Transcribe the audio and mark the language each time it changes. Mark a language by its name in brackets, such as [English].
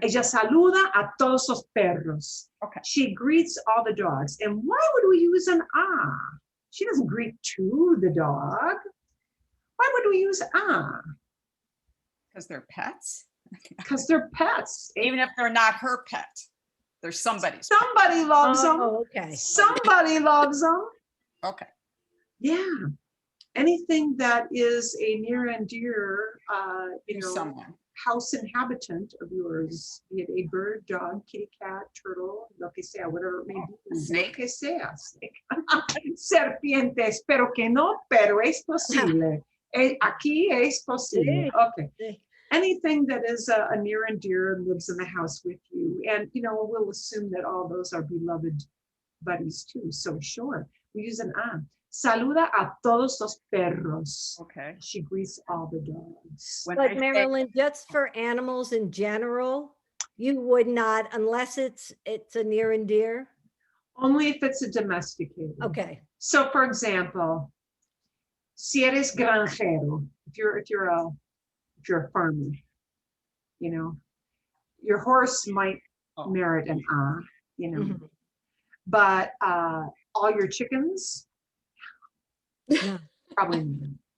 [Spanish] Ella saluda a todos los perros. [English] Okay. She greets all the dogs. And why would we use an A? She doesn't greet to the dog. Why would we use A? Because they're pets. Because they're pets. Even if they're not her pet, they're somebody's Somebody pet. loves them. Okay. Somebody loves them. Okay. Yeah. Anything that is a near and dear, Someone. house inhabitant of yours, be it a bird, dog, kitty, cat, turtle, [Spanish] lo que sea, [English] whatever it may be. Snake. [Spanish] Lo que sea. Serpiente, espero que no, pero es posible. Aquí es posible. Okay. [English] Anything that is a near and dear lives in the house with you. And, we'll assume that all those are beloved buddies too. So sure, we use an A. [Spanish] Saluda a todos los perros. [English] Okay. She greets all the dogs. But Marilyn, just for animals in general, you would not, unless it's a near and dear? Only if it's a domesticated. Okay. So for example, [Spanish] si eres granjero, [English] if you're a farmer, your horse might merit an A, but all your chickens, probably not.